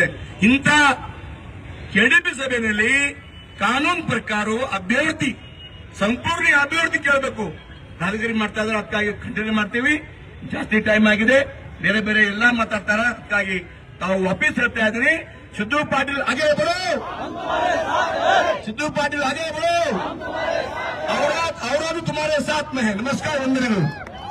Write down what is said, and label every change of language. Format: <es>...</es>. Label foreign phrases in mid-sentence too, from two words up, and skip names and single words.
<kn>ಇಂಥ ಕೆಡಿಪಿ ಸಭೆಯಲ್ಲಿ ಕಾನೂನು ಪ್ರಕಾರ ಅಭ್ಯರ್ಥಿ ಸಂಪೂರ್ಣ ಅಭಿವೃದ್ಧಿ ಕೇಳಬೇಕು. ದಾದಾಗಿರಿ ಮಾಡ್ತಾ ಇದ್ರೆ ಅದಕ್ಕಾಗಿ ಖಂಡನೆ ಮಾಡ್ತೀವಿ. ಜಾಸ್ತಿ ಟೈಮ್ ಆಗಿದೆ, ಬೇರೆ ಎಲ್ಲ ಮಾತಾಡ್ತಾರ. ಅದಕ್ಕಾಗಿ ತಾವು ವಾಪಸ್ ಹೇಳ್ತಾ ಇದ್ದೀನಿ,</kn> <hi>ಸಿದ್ದು ಪಾಟೀಲ್ आगे बढ़ो, सिद्धू पाटिल आगे बढ़ो, और तुम्हारे साथ में है. नमस्कार, वंदनेಗಳು.</hi>